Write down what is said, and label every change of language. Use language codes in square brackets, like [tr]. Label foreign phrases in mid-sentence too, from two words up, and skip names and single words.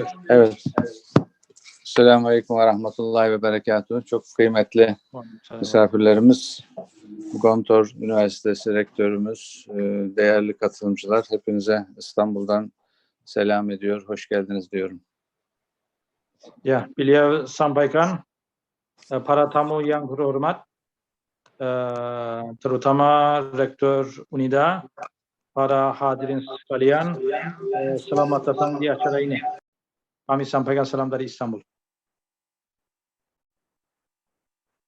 [tr] Evet. Selamünaleyküm ve rahmetullahi ve berekatuhu. Çok kıymetli misafirlerimiz, Gontor Üniversitesi Rektörümüz, değerli katılımcılar, hepinize İstanbul'dan selam ediyor, hoş geldiniz diyorum. [id] Ya, beliau sampaikan para tamu yang berhormat, terutama Rektor UNIDA, para hadirin sekalian, selamat datang di acara ini. Kami sampaikan salam dari Istanbul.